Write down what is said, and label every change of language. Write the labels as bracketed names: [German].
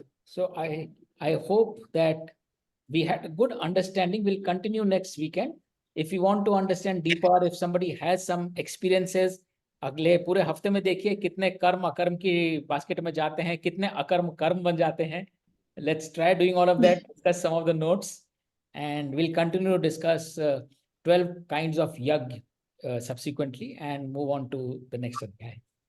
[English] So I hope that we had a good understanding. We'll continue next weekend. If you want to understand deeper, if somebody has some experiences, [Hindi] अगले पूरे हफ्ते में देखिए कितने कर्म अकर्म की बास्केट में जाते हैं, कितने अकर्म कर्म बन जाते हैं. [English] Let's try doing all of that, discuss some of the notes, and we'll continue to discuss 12 kinds of yag subsequently and move on to the next adhyay.